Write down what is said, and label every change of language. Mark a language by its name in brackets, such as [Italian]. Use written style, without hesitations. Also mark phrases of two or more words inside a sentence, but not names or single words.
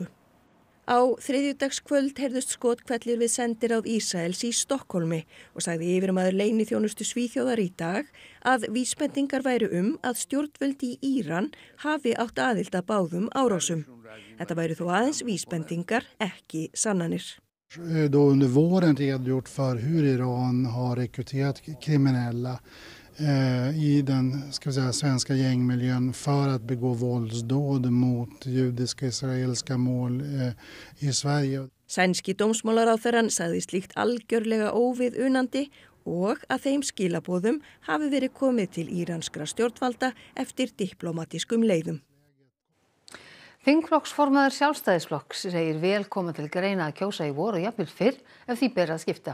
[Icelandic] Á þriðjudagskvöld heyrðust skothvellir við sendiráð Ísraels í Stokkhólmi og sagði yfirmaður leyniþjónustu Svíþjóðar í dag að vísbendingar væru að stjórnvöld í Íran hafi átt aðild að báðum árásum. Þetta væru þó aðeins vísbendingar, ekki sannanir. [Swedish] Då under våren redogjort för hur Iran har rekryterat kriminella i den svenska gängmiljön för att begå våldsdåd mot judiska israeliska mål i Sverige. [Icelandic] Sænski dómsmálaráðherrann sagði slíkt algjörlega óviðunandi og að þeim skilaboðum hafi verið komið til íranskra stjórnvalda eftir diplómatískum leiðum. Þingflokksformaður Sjálfstæðisflokks segir vel koma til greina að kjósa í vor og jafnvel fyrr ef því ber að skipta.